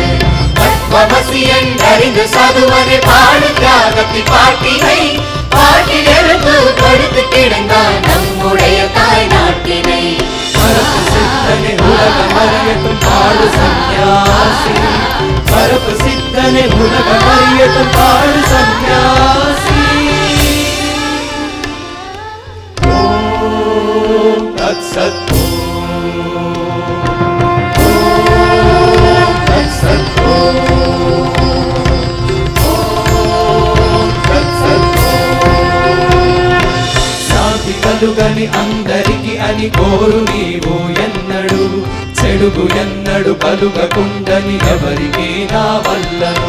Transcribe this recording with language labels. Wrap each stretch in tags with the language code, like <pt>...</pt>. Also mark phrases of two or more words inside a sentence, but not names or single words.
<ta>தத்துவமசி என்றறிந்து சாதுவனை பாடு தியாகத்தின் பாட்டினை, பாட்டில் எழுந்து படுத்து கிடந்தான் நம்முடைய தாய் நாட்டினை. பரப்பு சித்தனை உலகம் அறியட்டும் பாடு சன்னியாசி, பரப்பு சித்தனை உலகம் அறியட்டும் பாடு சன்னியாசி.</ta> <sa>ॐ तत् सत्</sa> <te>కలుగని అందరికి అని కోరు నీవు ఎన్నడు, చెడుగు ఎన్నడు కలుగకుండని ఎవరికి నా వల్లను.</te>